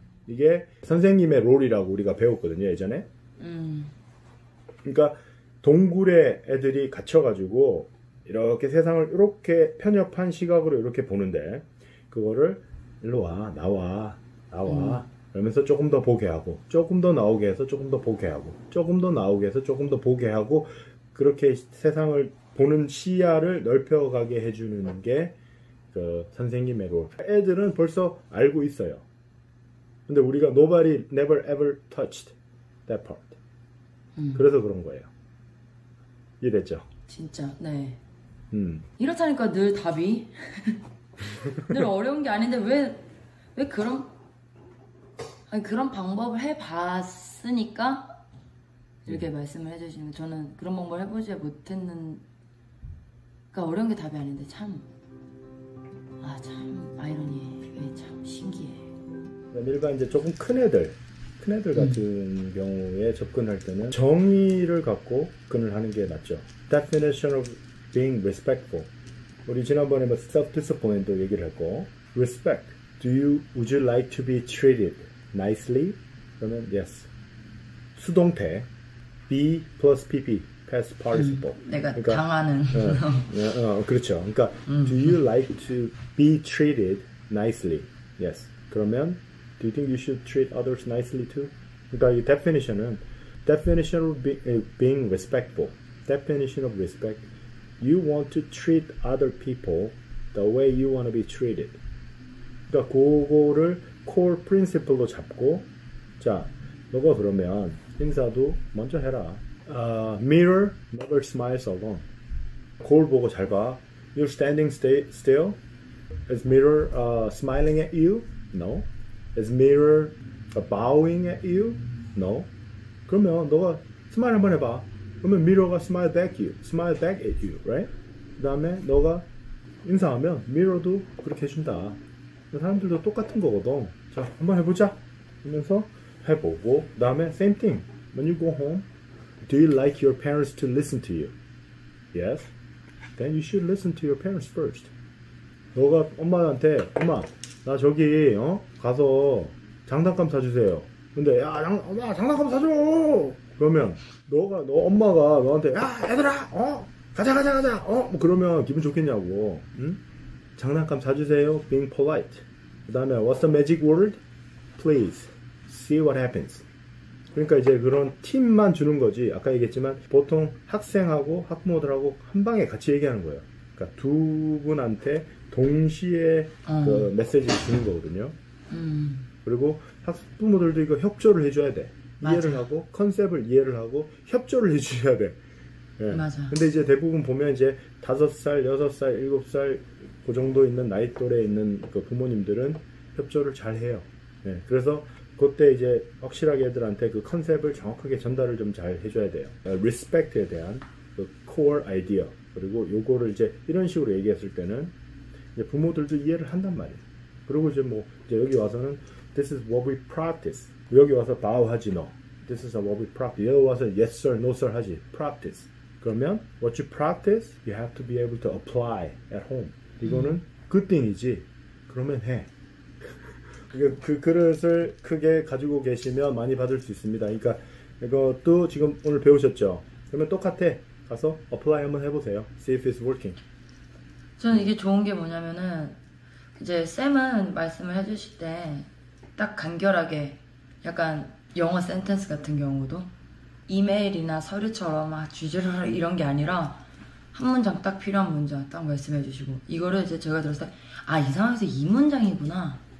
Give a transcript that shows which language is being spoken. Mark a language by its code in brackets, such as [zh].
[ko] 이게 선생님의 롤이라고 우리가 배웠거든요 예전에. 그러니까 동굴에 애들이 갇혀가지고 이렇게 세상을 이렇게 편협한 시각으로 이렇게 보는데 그거를 일로 와 나와 그러면서 조금 더 보게 하고 조금 더 나오게 해서 조금 더 보게 하고 조금 더 나오게 해서 조금 더 보게 하고 그렇게 세상을 보는 시야를 넓혀가게 해주는 게 그 선생님의 롤. 애들은 벌써 알고 있어요. 근데 우리가 [en] nobody never ever touched that part. [ko] 그래서 그런 거예요. 이해됐죠? 진짜 네. 이렇다니까 늘 답이 늘 어려운 게 아닌데 왜 그런 방법을 해봤으니까 이렇게 말씀을 해주시는. 저는 그런 방법을 해보지 못했는. 그러니까 어려운 게 답이 아닌데 참 아이러니해. 참 신기해. 일반 이제 조금 큰 애들 같은 경우에 접근할 때는 정의를 갖고 접근을 하는 게 맞죠. [en] Definition of being respectful. [ko] 우리 지난번에 뭐 self-discipline도 얘기를 했고, respect. [en] Would you like to be treated nicely? [ko] 그러면 [en] yes. [ko] 수동태 be plus pp past participle. 내가 그러니까, 당하는. 그렇죠. 그러니까 [en] do you like to be treated nicely? Yes. [ko] 그러면 [en] do you think you should treat others nicely too? [ko] 그러니까 이 [en] definition of being respectful. Definition of respect. You want to treat other people the way you want to be treated. [ko] 그러니까 그거를 core principle로 잡고, 자, 너가 그러면 인사도 먼저 해라. [en] Mirror never smiles alone. [ko] 거울 보고 잘 봐. [en] You're standing still. Is mirror smiling at you? No. Is mirror bowing at you? No. [ko] 그러면 너가 스마일 한번 해봐. 그러면 미러가 [en] smile back at you, right? [ko] 그 다음에 너가 인사하면 미러도 그렇게 해준다. 사람들도 똑같은 거거든. 자, 한번 해보자. 하면서 해보고, 그 다음에 [en] same thing. When you go home, do you like your parents to listen to you? Yes. Then you should listen to your parents first. [ko] 너가 엄마한테 엄마 나 저기 가서 장난감 사주세요. 근데 야 엄마 장난감 사줘. 그러면 너 엄마가 너한테 야 얘들아 가자 뭐 그러면 기분 좋겠냐고. 응? 장난감 사주세요. [en] Being polite. [ko] 그 다음에 [en] what's the magic word? Please see what happens. [ko] 그러니까 이제 그런 팁만 주는 거지. 아까 얘기했지만 보통 학생하고 학부모들하고 한 방에 같이 얘기하는 거예요. 그러니까 두 분한테 동시에 그 메시지를 주는 거거든요. 그리고 학부모들도 이거 협조를 해줘야 돼. 이해를 맞아. 하고 컨셉을 이해를 하고 협조를 해주셔야 돼. 예. 맞아. 근데 이제 대부분 보면 이제 5살, 6살, 7살 그 정도 있는 나이 또래에 있는 그 부모님들은 협조를 잘 해요. 예. 그래서 그때 이제 확실하게 애들한테 그 컨셉을 정확하게 전달을 좀 잘 해줘야 돼요. 리스펙트에 대한 그 core idea. 그리고 요거를 이제 이런 식으로 얘기했을 때는 이제 부모들도 이해를 한단 말이에요. 그리고 이제 뭐 이제 여기 와서는 [en] this is what we practice. [ko] 여기 와서 bow 하지 너. [en] This is what we practice. [ko] 여기 와서 [en] yes sir, no sir [ko] 하지. [en] practice. [ko] 그러면 [en] what you practice, you have to be able to apply at home. [ko] 이거는 [en] good thing [ko] 이지. 그러면 해. 그 그릇을 크게 가지고 계시면 많이 받을 수 있습니다. 그러니까 이것도 지금 오늘 배우셨죠? 그러면 똑같아. 가서 apply 한번 해보세요. [en] See if it's working. [ko] 저는 이게 좋은 게 뭐냐면은 이제 쌤은 말씀을 해주실 때 딱 간결하게 약간 영어 센텐스 같은 경우도 이메일이나 서류처럼 주제를 이런 게 아니라 한 문장 딱 필요한 문장 딱 말씀해 주시고 이거를 이제 제가 들었을 때 이 상황에서 이 문장이구나.